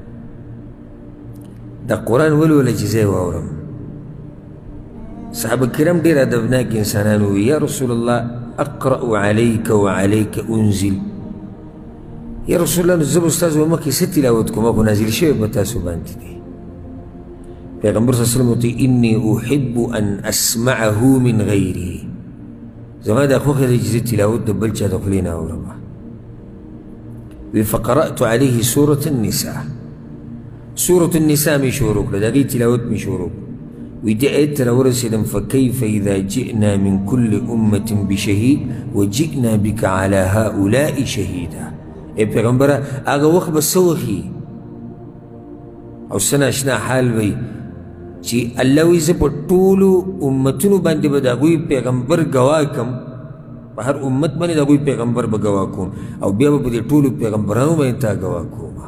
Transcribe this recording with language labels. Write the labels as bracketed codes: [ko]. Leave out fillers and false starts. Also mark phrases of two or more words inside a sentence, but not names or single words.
[ps] دا قرآن ولوله چې زه واورم صحابه کرام ډېر ادبناک انسانان وی [ar] یا رسول الله اقرأ علیک وعلیک انزل یا رسول الله [ps] زه به ستاسو په مخکې څه تلاوت کوم خو نازل شوی په تاسو باندې دی پیغمبر [ar] صلی الله علیه وسلم [ps] ورته [ar] انی احب ان اسمعه من غیري [ps] زما دا خوښه ده چې زه تلاوت د بل چا د خولې نه اورم [ar] فقرأت عليه سورة النساء [ps] سورة النساء مې شروع کړه د هغې تلاوت مې شروع وی دې آیت ته راورسېدم [ar] فکیف اذا جئنا من كل امة بشهید وجئنا بك على هؤلاء شهیدا [ps] ای پیغمبره هغه وخت به څه وښي او څه ناشنا حال وی چې الله وایي زه په ټولو امتونو باندې به د هغوی پیغمبر ګواه کړم په هر امت باندې د هغوی پیغمبر به ګواه کوم او بیا به په دې ټولو پیغمبرانو باندې تا ګواه کوم